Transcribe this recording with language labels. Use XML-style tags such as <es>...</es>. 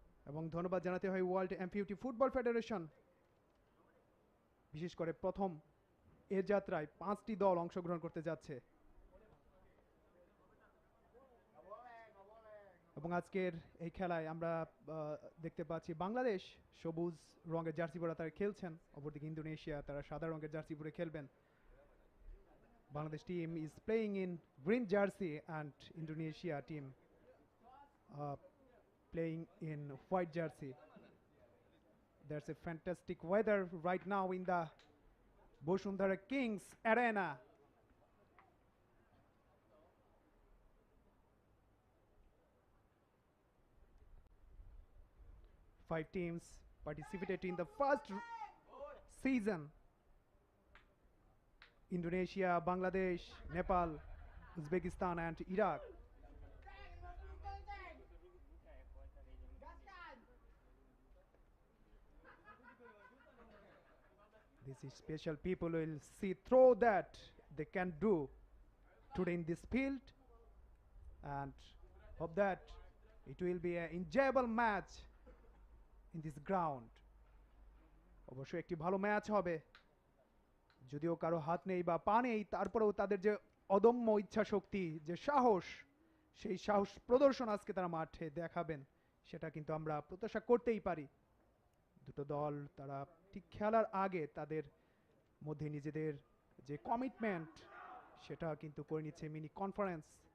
<bn>এবং ধন্যবাদ জানাতে হয় ওয়ার্ল্ড এমপিউটি ফুটবল ফেডারেশন, বিশেষ করে প্রথম এ যাত্রায় 5টি দল অংশগ্রহণ করতে যাচ্ছে। এবং আজকের এই খেলায় আমরা দেখতে পাচ্ছি বাংলাদেশ সবুজ রঙের জার্সি পরে তারা খেলছেন, অপরদিকে ইন্দোনেশিয়া তারা সাদা রঙের জার্সি পরে খেলবেন।</bn> <en>Bangladesh team is playing in green jersey and Indonesia team playing in white jersey. There's a fantastic weather right now in the Bosundhara Kings Arena. Five teams participated in the first season: Indonesia, Bangladesh, Nepal, Uzbekistan and Iraq. These special people will see through that they can do today in this field, and hope that it will be an enjoyable match in this ground.</en> <bn>অবশ্যই একটি ভালো match হবে, যদিও কারো হাত নেই বা পা নেই তারপরেও তাদের যে অদম্য ইচ্ছা শক্তি, যে সাহস, সেই সাহস প্রদর্শন আজকে তারা মাঠে দেখাবেন সেটা কিন্তু আমরা প্রত্যাশা করতেই পারি। দুটো দল তারা ঠিক খেলার আগে তাদের মধ্যে নিজেদের যে কমিটমেন্ট সেটা কিন্তু করে নিচ্ছে মিনি কনফারেন্স।</bn>